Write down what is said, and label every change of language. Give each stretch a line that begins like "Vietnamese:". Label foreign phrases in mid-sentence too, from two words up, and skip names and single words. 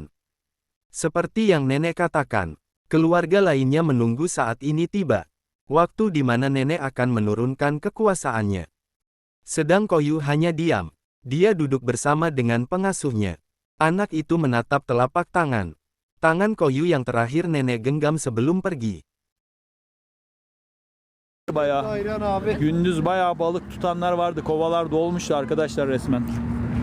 Indonesian: Seperti yang nenek katakan, keluarga lainnya menunggu saat ini tiba. Waktu di mana nenek akan menurunkan kekuasaannya. Sedang Koyu hanya diam. Dia duduk bersama dengan pengasuhnya. Anak itu menatap telapak tangan. Tangan Koyu yang terakhir nenek genggam sebelum pergi.
Turkish: Bayağı gündüz bayağı balık tutanlar vardı. Kovalar dolmuştu arkadaşlar resmen.